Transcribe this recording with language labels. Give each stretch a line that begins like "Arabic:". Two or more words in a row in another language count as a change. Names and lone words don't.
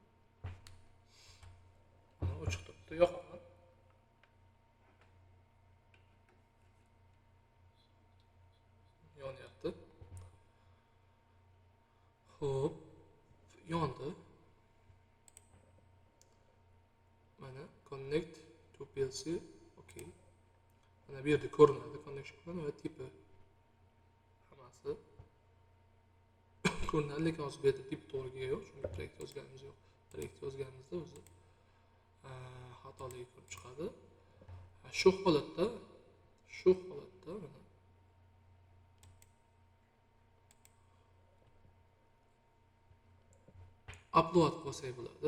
Uzbek: Mana o'chiq turibdi, yoqaman. Yonyapti. Xo'p, yondi. Mana
English: connect to PLC,
Uzbek: okay. Mana bu yerda ko'rinadi connection va tipi. Hammasi ko'rinadi, lekin hozir bu yerda tip to'g'riga yo'q, chunki proyekt yozganimiz yo'q. Proyekt yozganimizda o'zi xatolik ko'rib chiqadi. Shu holatda mana upload qilsak bo'ladi.